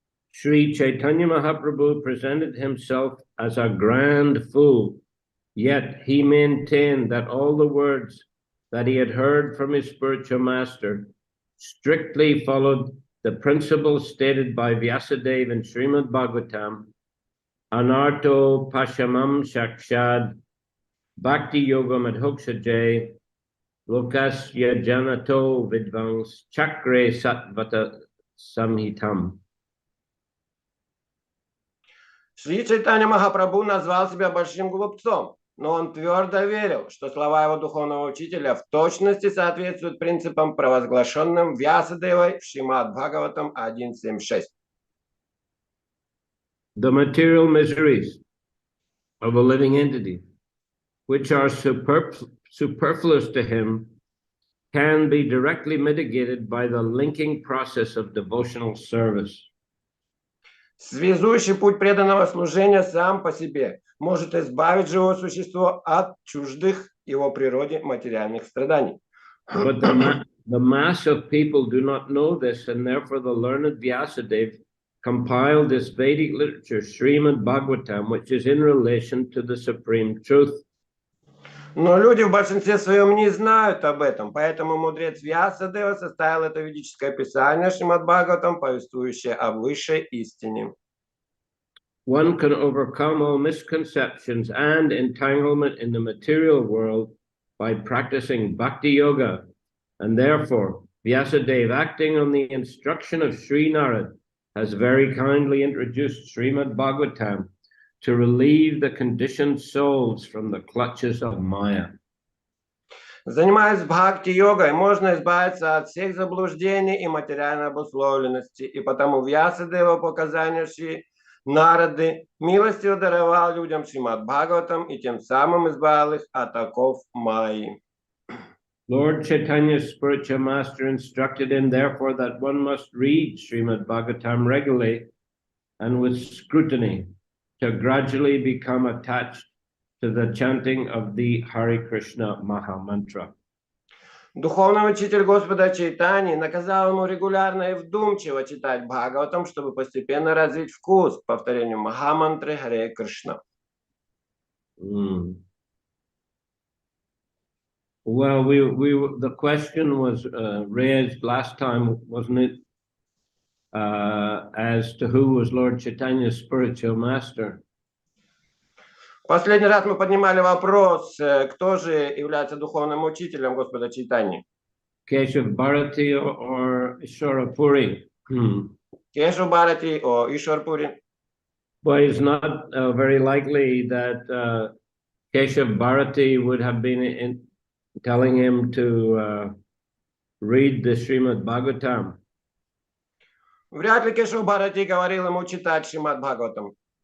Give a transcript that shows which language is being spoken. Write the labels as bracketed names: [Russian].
[English] Шри Чайтанья Mahaprabhu presented himself as a grand fool, yet he maintained that all the words that he had heard from his spiritual master strictly followed the principles stated by Vyasadeva in Srimad Bhagavatam, [Sanskrit] Anarto Pashamam Shakshad, Bhakti Yoga Madhokshaje, Lokasya Janato Vidvangs, Chakre Satvata Samhitam. [Russian] Шри Чайтанья Махапрабху назвал себя большим глупцом, но он твердо верил, что слова его духовного учителя в точности соответствуют принципам, провозглашенным Вьясадевой в Шримад Бхагаватам 1.7.6. [English] The material miseries of a living entity, which are superfluous to him, can be directly mitigated by the linking process of devotional service. [Russian] Связующий путь преданного служения сам по себе может избавить живое существо от чуждых его природе материальных страданий. [English] But the mass of people do not know this, and therefore the learned Vyasadeva compiled this Vedic literature, Srimad Bhagavatam, which is in relation to the supreme truth. [Russian] Но люди в большинстве своем не знают об этом, поэтому мудрец Вьясадева составил это ведическое писание Шримад Бхагаватам, повествующее о высшей истине. [English] One can overcome all misconceptions and entanglement in the material world by practicing bhakti yoga, and therefore Vyasadeva, acting on the instruction of Sri Narad, has very kindly introduced Srimad Bhagavatam to relieve the conditioned souls from the clutches of Maya. [Russian] Занимаясь бхакти-йогой, можно избавиться от всех заблуждений и материальной обусловленности, и потому Вьясадева по указанию Шри Нарады милостиво даровал людям Шримад Бхагаватам и тем самым избавил их от оков Майи. [English] Lord Chaitanya's spiritual master instructed him, therefore, that one must read Srimad Bhagavatam regularly and with scrutiny to gradually become attached to the chanting of the Hare Krishna Maha Mantra. [Russian] Духовный учитель Господа Чайтаньи наказал ему регулярно и вдумчиво читать Бхагаватам, чтобы постепенно развить вкус к повторению Махамантры Харе Кришна. [English] Well, the question was raised last time, wasn't it? As to who was Lord Chaitanya's spiritual master. [Russian] Последний раз мы поднимали вопрос, кто же является духовным учителем Господа Чайтаньи. [English] Keshav Bharati or Ishwara Puri. [Russian] Кешав Бхарати or Ishwara Puri. [English] But it's not very likely that Keshav Bharati would have been telling him to read the Srimad Bhagavatam. [Russian] Вряд ли Кешав Бхарати говорил ему читать Шримад Бхагаватам.